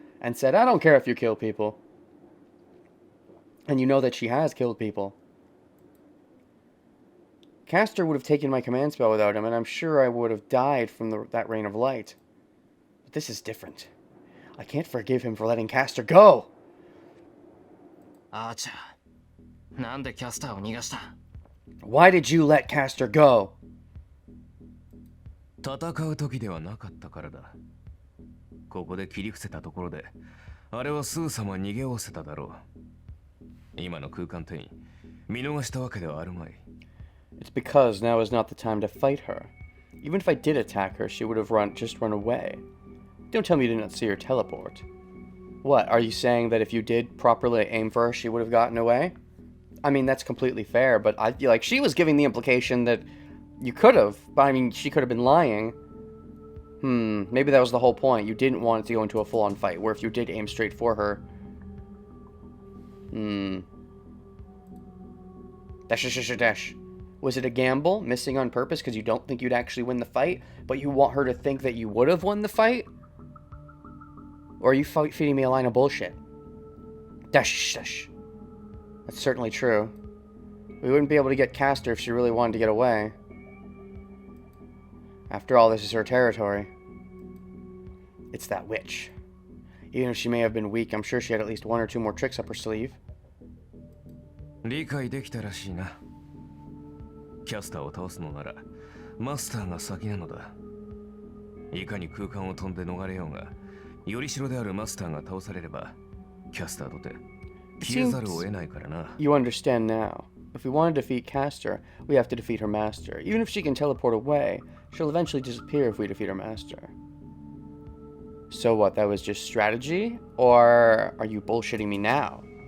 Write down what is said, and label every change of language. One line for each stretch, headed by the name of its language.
English: And said, I don't care if you kill people. And you know that she has killed people. Caster would have taken my command spell without him, and I'm sure I would have died from that rain of light. But this is different. I can't forgive him for letting Caster go!
Japanese: Archer, なんでキャスターを逃がした?
English: Why did you let Caster go?
Japanese: 戦う時ではなかったからだ。ここで切り伏せたところで、あれはすぐさま逃げおせただろう。今の空間転移、見逃したわけではあるまい。
English: It's because now is not the time to fight her. Even if I did attack her, she would have just run away. Don't tell me you did not see her teleport. What, are you saying that if you did properly aim for her, she would have gotten away? I mean, that's completely fair, but I feel like she was giving the implication that you could have. But I mean, she could have been lying. Maybe that was the whole point. You didn't want it to go into a full-on fight, where if you did aim straight for her... Dash. Was it a gamble, missing on purpose because you don't think you'd actually win the fight, but you want her to think that you would have won the fight? Or are you feeding me a line of bullshit? Dash. That's certainly true. We wouldn't be able to get Caster if she really wanted to get away. After all, this is her territory. It's that witch. Even if she may have been weak, I'm sure she had at least one or two more tricks up her sleeve.
Japanese: 理解できたらしいな。キャスターを倒すのならマスターが先なのだ。いかに空間を飛んで逃れようが、よりしろであるマスターが倒されれば、キャスターとて消えざるを得ないからな。
English: You understand now. If we want to defeat Caster, we have to defeat her master. Even if she can teleport away, she'll eventually disappear if we defeat her master. So what, that was just strategy? Or are you bullshitting me now?